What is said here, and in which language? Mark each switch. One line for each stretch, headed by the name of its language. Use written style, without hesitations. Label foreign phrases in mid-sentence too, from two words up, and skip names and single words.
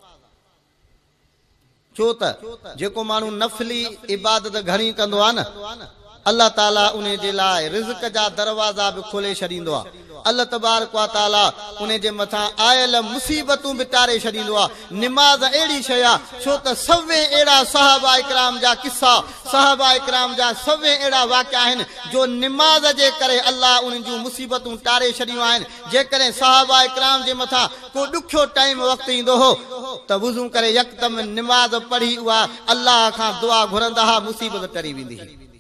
Sindhi: छो त जेको माण्हू नफ़ली इबादत घणी कंदो आहे न अल्लाह ताला उन जे लाइ रिज़्क़ जा दरवाज़ा बि खोले छॾींदो आहे अल्लाह
Arabic: تبارك وتعالى
Sindhi: उन जे मथां आयल मुसीबतूं बि टारे छॾींदो आहे निमाज़ अहिड़ी शइ आहे छो त सभु अहिड़ा सहाबा इकराम जा किस्सा सहाबा इकराम जा सभु अहिड़ा वाक़िया आहिनि जो निमाज़ जे करे अल्लाह उन जूं मुसीबतूं टारे छॾियूं आहिनि जेकॾहिं सहाबा इकराम जे मथां को ॾुखियो टाइम वक़्तु ईंदो हो त वुज़ू करे यकदम निमाज़ पढ़ी उहा अल्लाह खां दुआ घुरंदा हा मुसीबत टरी वेंदी हुई।